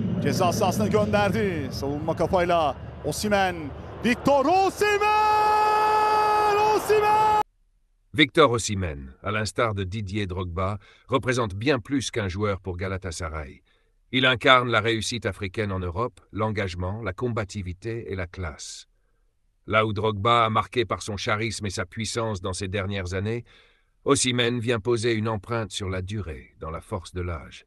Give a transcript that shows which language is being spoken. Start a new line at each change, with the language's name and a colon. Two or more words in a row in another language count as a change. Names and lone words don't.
Turkish: Ceza sahasına gönderdi. Savunma kafayla Osimhen. Victor Osimhen! Osimhen!
French: Victor Osimhen, à l'instar de Didier Drogba, représente bien plus qu'un joueur pour Galatasaray. Il incarne la réussite africaine en Europe, l'engagement, la combativité et la classe. Là où Drogba a marqué par son charisme et sa puissance dans ces dernières années, Osimhen vient poser une empreinte sur la durée, dans la force de l'âge.